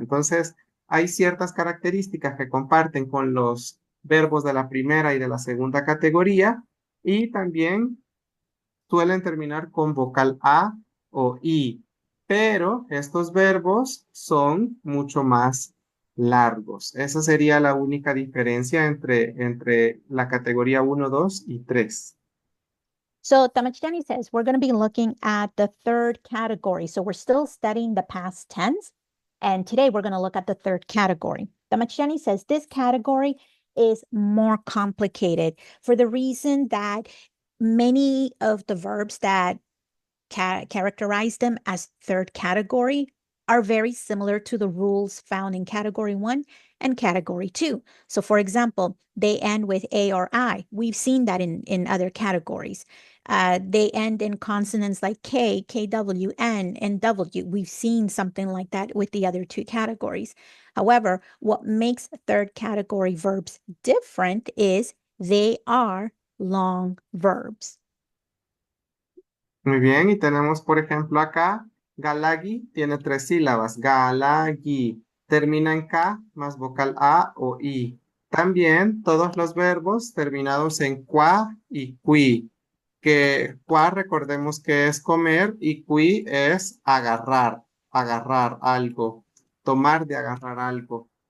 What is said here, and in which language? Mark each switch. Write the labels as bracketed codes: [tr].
[es] Entonces, hay ciertas características que comparten con los verbos de la primera y de la segunda categoría y también suelen terminar con vocal A o I, pero estos verbos son mucho más largos. Esa sería la única diferencia entre la categoría uno, 2 y 3. [en] So Tamachani says we're going to be looking at the third category. So we're still studying the past tense. And today we're going to look at the third category. Tamachani says this category is more complicated for the reason that many of the verbs that characterize them as third category are very similar to the rules found in category 1 and category 2. So for example, they end with A or I. We've seen that in other categories. They end in consonants like K, KW, N, and W. We've seen something like that with the other two categories. However, what makes third category verbs different is they are long verbs. [es] Muy bien, y tenemos, por ejemplo, acá, galagi tiene 3 sílabas. Galagi termina en K más vocal A o I. También todos los verbos terminados en qua y qui, que qua recordemos que es comer y qui es agarrar, agarrar algo, tomar de agarrar algo.